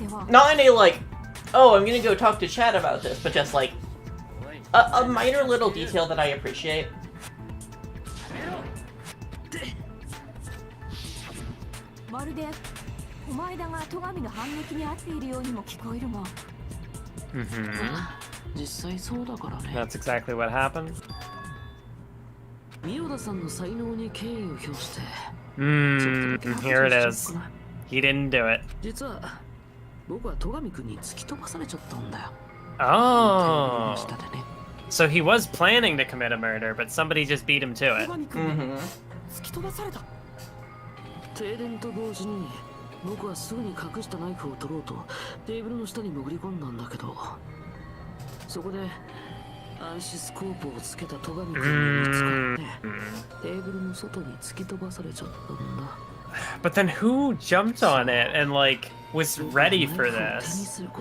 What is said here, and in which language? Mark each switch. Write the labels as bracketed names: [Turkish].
[English] Not in a like, oh, I'm gonna go talk to Chad about this, but just like a minor little detail that I appreciate. [Japanese] まるで狛枝が戸上の反撃に遭っているようにも聞こえるが。実際そうだからね。 [English] That's exactly what happened. [Japanese] 三代田さんの才能に敬意を表して。 [English] Here it is. He didn't do it. [Japanese] 実は僕は戸上くんに突き飛ばされちゃったんだよ。 [English] Oh. So he was planning to commit a murder, but somebody just beat him to it. [Japanese] 突き飛ばされた。停電と同時に僕はすぐに隠したナイフを取ろうとテーブルの下に潜り込んだんだけど、そこで暗視スコープをつけた戸上くんに見つかってテーブルの外に突き飛ばされちゃったんだ。 [English] But then who jumped on it and like was ready for this?